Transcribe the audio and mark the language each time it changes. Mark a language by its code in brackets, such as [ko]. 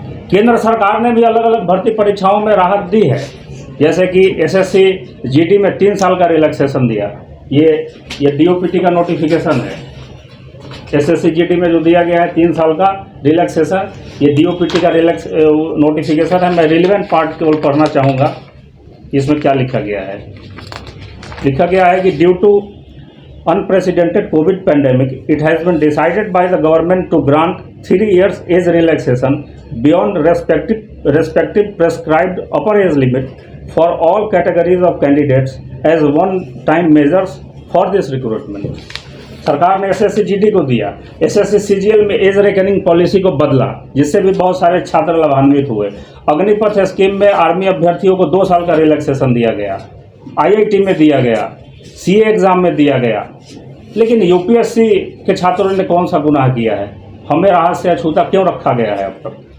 [hi] केंद्र सरकार ने भी अलग अलग भर्ती परीक्षाओं में राहत दी है, जैसे कि एसएससी जीडी में 3 साल का रिलैक्सेशन दिया। ये डीओपीटी का नोटिफिकेशन है। एसएससी जीडी में जो दिया गया है 3 साल का रिलैक्सेशन, ये डीओपीटी का नोटिफिकेशन है। मैं रिलेवेंट पार्ट केवल पढ़ना चाहूँगा, इसमें क्या लिखा गया है। लिखा गया है कि [en] Due to unprecedented COVID pandemic, it has been decided by the government to grant 3 years age relaxation beyond respective prescribed upper age limit for all categories of candidates as one-time measures for this recruitment. [hi] सरकार ने SSC GD को दिया, SSC CGL में as reckoning policy को बदला, जिससे भी बहुत सारे छात्र लाभान्वित हुए। अग्निपथ स्कीम में आर्मी अभ्यर्थियों को 2 साल का रिलैक्सेशन दिया गया, आईआईटी में दिया गया, सीए एग्ज़ाम में दिया गया। लेकिन यूपीएससी के छात्रों ने कौन सा गुनाह किया है? हमें राहत से अछूता क्यों रखा गया है अब तक?